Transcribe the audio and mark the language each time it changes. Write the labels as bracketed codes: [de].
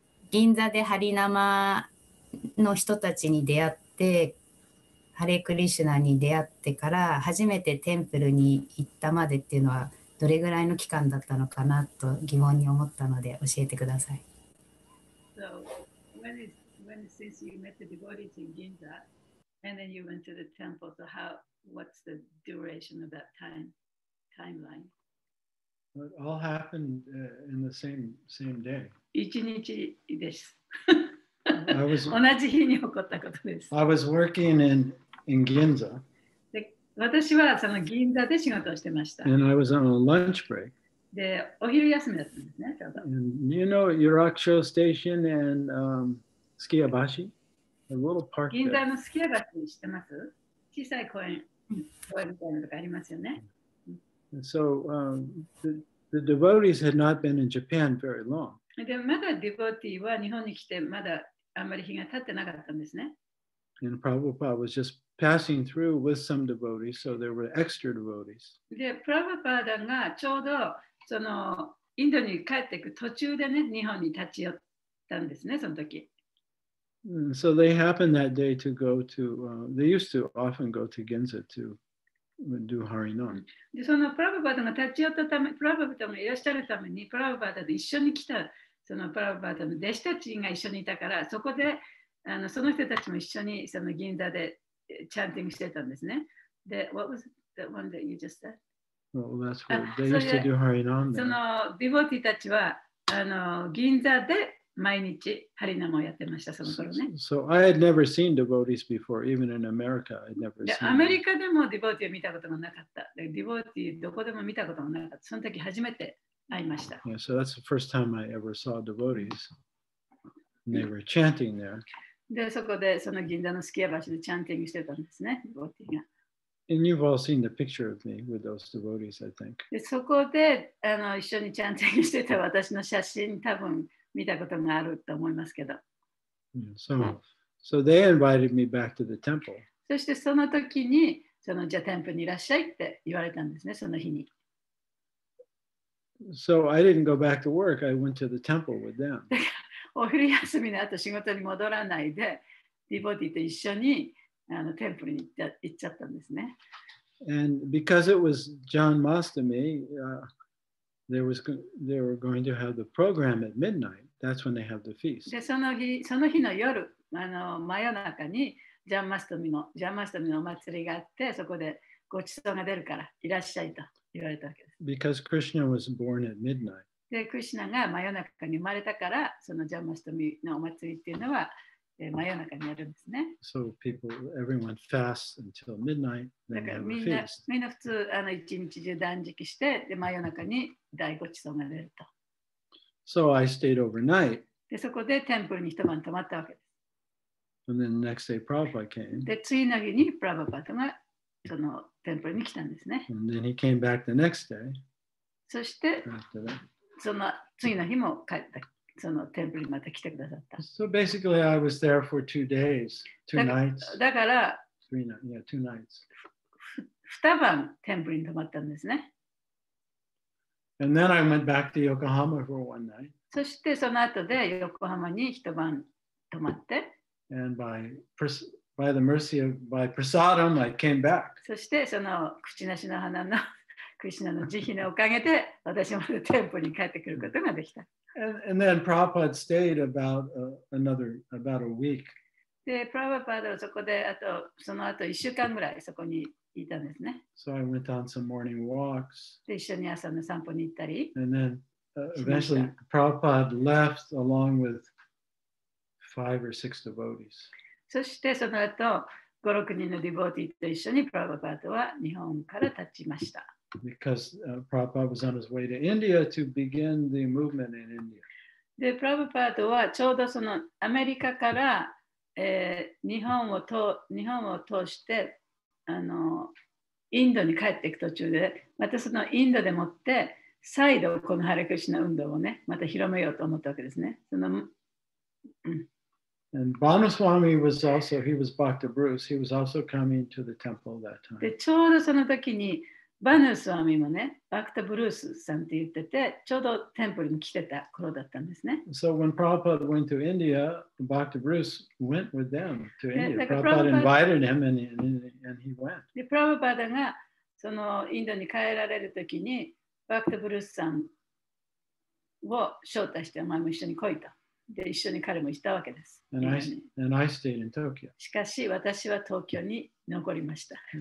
[ja] 銀座でハリナマの人たちに出会って、ハレークリシュナに出会ってから初めてテンプルに行ったまでっていうのはどれぐらいの期間だったのかなと疑問に思ったので教えてください。 [en] So, since you met the devotees in Ginza and then you went to the temple, so what's the duration of that timeline? It all happened in the same day. [ja] 一日です。同じ日に起こったことです。 [en] I was working in Ginza. [ja] で、私はその銀座で仕事をしてました。 [en] And I was on a lunch break. [ja] で、お昼休みだったんですね、ちょうど。 [en] And you know Yuraksho Station and Skiabashi? A little park [ja] 銀座 [en] there. [ja] のスキヤバシ知ってます？小さい公園みたいなのがありますよね。 [en] And so the devotees had not been in Japan very long. [ja] で、まだディボティは日本に来てまだあんまり日が経ってなかったんですね。 [en] And Prabhupada was just passing through with some devotees, so there were extra devotees. [ja] で、プラブパーダがちょうどそのインドに帰っていく途中でね、日本に立ち寄ったんですね、その時。 [en] And so they happened that day to go to, they used to often go to Ginza to do Harinam. [ja] で、そのプラブパーダが立ち寄ったため、プラブパーダがいらっしゃるために、プラブパーダと一緒に来た、そのプラブパーダの弟子たちが一緒にいたから、そこでその人たちも一緒にその銀座でチャンティングしてたんですね。 [en] で、what was the one that you just said? Well, that's what they used to do Harinam. [ja] そのディボティたちは銀座で毎日ハリナムをやってました、その頃ね。 [en] So I had never seen devotees before, even in America. I'd never [ja] で [en] seen [ja] アメリカでもディボティを見たことがなかった。でディボティどこでも見たことがなかった。その時初めて会いました。 [en] Yeah, so that's the first time I ever saw devotees. And they were chanting there. [ja] で、そこでその銀座のスキヤ橋でチャンティングしてたんですね、ディボティが。 [en] And you've all seen the picture of me with those devotees, I think. [ja] でそこで一緒にチャンティングしてた私の写真、多分見たことがあると思いますけど。 [en] So they invited me back to the temple. [ja] そしてその時に、じゃあテンプルにいらっしゃいって言われたんですね、その日に。 [en] So I didn't go back to work. I went to the temple with them. [ja] お昼休みの後仕事に戻らないで、ディボティと一緒にテンプルに行っちゃったんですね。 [en] And because it was John Mastami, they were going to have the program at midnight. That's when they have the feast. [ja] で、その日の夜、真夜中にジャンマストミのお祭りがあって、そこでごちそうが出るからいらっしゃいと言われたわけです。 [en] Because Krishna was born at midnight. [ja] で、クリシュナが真夜中に生まれたから、そのジャンマストミのお祭りっていうのは、真夜中にやるんですね。 [en] So everyone fasts until midnight. [ja] だ [en] Then [ja] から [en] have [ja] み [en] a [ja] んな [en] feast. [ja] 普通一日中断食して、で真夜中に大ごちそうが出ると。 [en] So I stayed overnight. [ja] で、そこでテンプルに一晩泊まったわけです。 [en] And then the next day, Prabhupada came. [ja] で、次の日にプラバパートがそのテンプルに来たんですね。 [en] And then he came back the next day [ja] そして、 [en] after that. [ja] その次の日も帰った。そのテンプルにまた来てくださった。 [en] So basically, I was there for 2 days, 2 nights. [ja] だから、 [en] 2 nights. [ja] 2晩テンプルに泊まったんですね。 [en] And then I went back to Yokohama for 1 night. [ja] そしてその後で横浜に一晩泊まって、 [en] And by the mercy of by prasadam, I came back. [ja] そしてその口なしの花のクリシュナの慈悲のおかげで私もテンプルに帰ってくることができた。 [en] And then Prabhupada stayed about a week. [ja] で、プラバパードはそこでその後1週間ぐらいそこにいたんですね。 [en] So I went on some morning walks. [ja] で、一緒に朝の散歩に行ったり。 [en] And then eventually Prabhupada left along with 5 or 6 devotees. [ja] そしてその後、5、6人のディボーティーと一緒にプラバパードは日本から立ちました。 [en] Because Prabhupada was on his way to India to begin the movement in India. [ja] で、プラバパードはちょうどそのアメリカから、日本を通してインドに帰っていく途中で、またそのインドでもって再度このハレクリシュナ運動をね、また広めようと思ったわけですね。 [en] And Banuswami was Bhakta Bruce. He was also coming to the temple that time. [ja] で、ちょうどその時にバヌスワミもね、バクタブルースさんって言ってて、ちょうどテンプルに来てた頃だったんですね。 [en] So when Prabhupada went to India, Bhakta Bruce went with them to India. Like Prabhupada invited him and he went. [ja] で、プラバパーダがそのインドに帰られる時に、バクタブルースさんを招待して、お前も一緒に来いと。で、一緒に彼もいたわけです。 [en] And I stayed in Tokyo. [ja] しかし、私は東京に残りました。